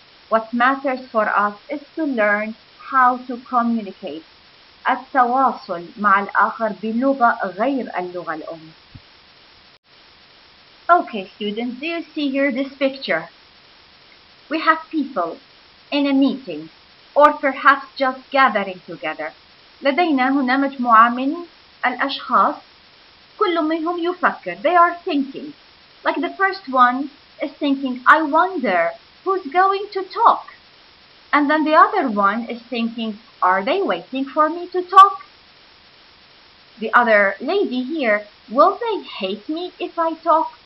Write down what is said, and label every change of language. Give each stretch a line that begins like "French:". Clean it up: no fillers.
English: What matters for us is to learn how to communicate.
Arabic: التواصل مع الآخر بلغة غير اللغة الأم.
English: Okay, students, do you see here this picture? We have people in a meeting or perhaps just gathering together.
Arabic: لدينا هنا مجموعة من الأشخاص، كل منهم يفكر.
English: They are thinking. Like the first one is thinking, I wonder who's going to talk. And then the other one is thinking, are they waiting for me to talk? The other lady here, will they hate me if I talk?